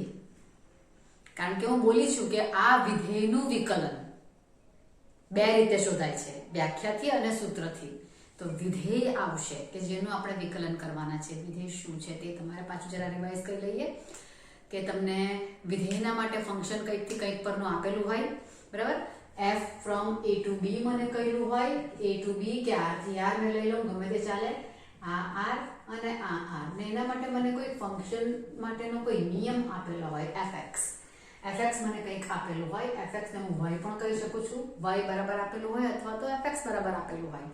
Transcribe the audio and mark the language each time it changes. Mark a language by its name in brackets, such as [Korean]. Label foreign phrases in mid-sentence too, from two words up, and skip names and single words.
[Gujarati] કારણ કે હું બોલી છું કે આ વિધેયનું વિકલન બે રીતે શોધાય છે, વ્યાખ્યાથી અને સૂત્રથી. તો વિધેય આવશે કે જેનું આપણે વિકલન કરવાના છે. વિધેય શું છે તે તમારે પાછું જરા રિવાઇઝ કરી લઈએ કે તમને વિધેયના માટે ફંક્શન કંઈકથી કંઈક પરનું આપેલું હોય, બરાબર. [English] f from a to b [Gujarati] મને કહ્યું હોય, [English] a to b [Gujarati] કે r થી r ને લઈ લઉં, ગમે તે ચાલે. આ r અને આ r ને એના માટે મને કોઈ ફંક્શન માટેનો કોઈ નિયમ આપેલો હોય, fx મને કંઈક આપેલું હોય. fx ને હું y પણ કહી શકું છું, y બરાબર આપેલું હોય અથવા તો fx બરાબર આપેલું હોય.